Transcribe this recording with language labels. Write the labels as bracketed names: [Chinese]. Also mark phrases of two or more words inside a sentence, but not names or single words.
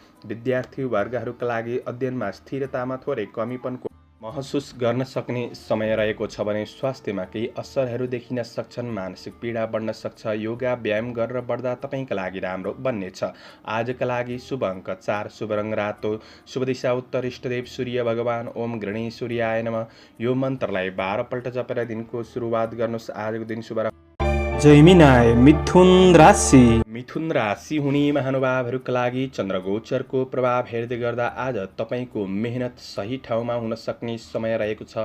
[Nepali] विद्यार्थी वर्गहरूका लागि अध्ययनमा स्थिरतामा थोरै कमीपनको महसुस गर्न सक्ने समय रहेको छ भने स्वास्थ्यमा केही असरहरू देखिन सक्छन्। मानसिक पीडा बढ्न सक्छ। योगा व्यायाम गरेर बढ्दा तपाईँका लागि राम्रो बन्नेछ। आजका लागि शुभ अङ्क 4, शुभ रङ रातो, शुभ दिशा उत्तर। इष्टदेव सूर्य भगवान, [Sanskrit] ओम गणेश सूर्याय नमः [Nepali] यो मन्त्रलाई 12 पल्ट जपेर दिनको सुरुवात गर्नुहोस्। आजको दिन शुभ। जैमिनाय मिथुन राशि। मिथुन राशि हुने महानुभावहरूका लागि चन्द्रगोचरको प्रभाव हेर्दै गर्दा आज तपाईँको मेहनत सही ठाउँमा हुन सक्ने समय रहेको छ।